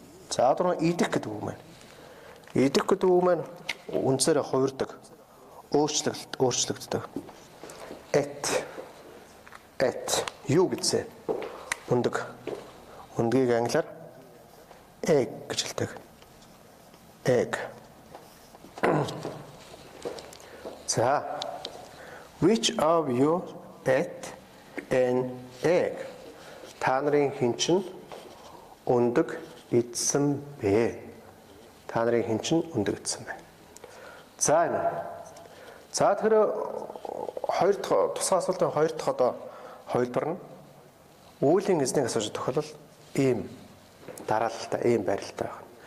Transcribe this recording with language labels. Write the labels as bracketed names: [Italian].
[Mongolian] За одоо идэх гэдэг үг маань. Идэх гэдэг үг маань үнсээр хувирдаг. Өөрчлөгддөг. At юу гэсэн өндөг. Өндгийг англиар egg гэж хэлдэг. Egg. [English] За which of you ate an egg? [Mongolian] Та нарын хэн чинь өндөг идсэн бэ? Та нарын хэн чинь өндөг идсэн бэ? За энэ. За тэр хоёр дахь тусгай асуултын хоёр дахь одоо хувилбар нь үүлийн эзнийг асууж тохиолдол ийм дараалалтай, ийм байралтай байна.